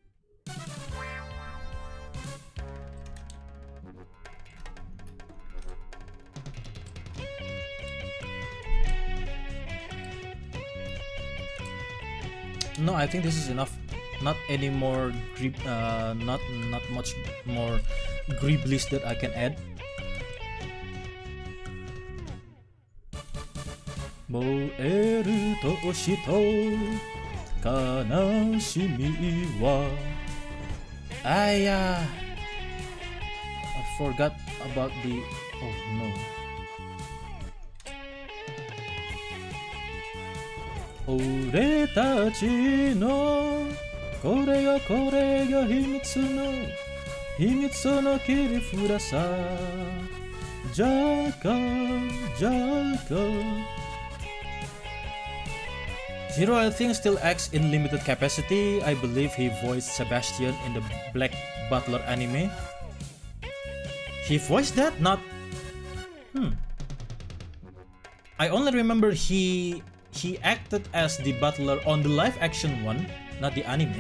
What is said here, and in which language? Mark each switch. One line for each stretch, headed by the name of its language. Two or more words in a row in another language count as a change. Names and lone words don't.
English: No, I think this is enough. Not any more not much more Greeblies that I can add.
Japanese: 燃えると推しと悲しみは.
English: I forgot about the. Oh no.
Japanese: 俺たちのこれが秘密の切り札さ。
English: ジャカ Zero, I think, still acts in limited capacity. I believe he voiced Sebastian in the Black Butler anime. He voiced that? Not... I only remember he acted as the butler on the live action one, not the anime.